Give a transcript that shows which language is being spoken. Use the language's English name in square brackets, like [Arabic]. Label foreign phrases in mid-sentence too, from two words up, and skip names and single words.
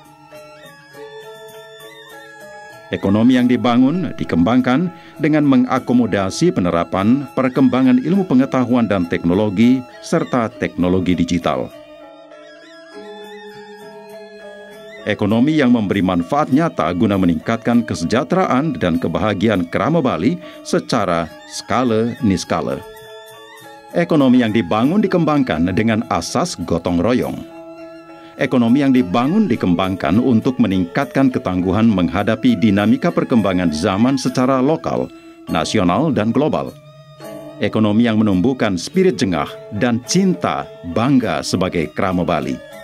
[Indonesian] Ekonomi yang dibangun dikembangkan dengan mengakomodasi penerapan perkembangan ilmu pengetahuan dan teknologi serta teknologi digital. Ekonomi yang memberi manfaat nyata guna meningkatkan kesejahteraan dan kebahagiaan kerama Bali secara skala niskala. Ekonomi yang dibangun dikembangkan dengan asas gotong royong. Ekonomi yang dibangun dikembangkan untuk meningkatkan ketangguhan menghadapi dinamika perkembangan zaman secara lokal, nasional, dan global. Ekonomi yang menumbuhkan spirit jengah dan cinta bangga sebagai kerama Bali.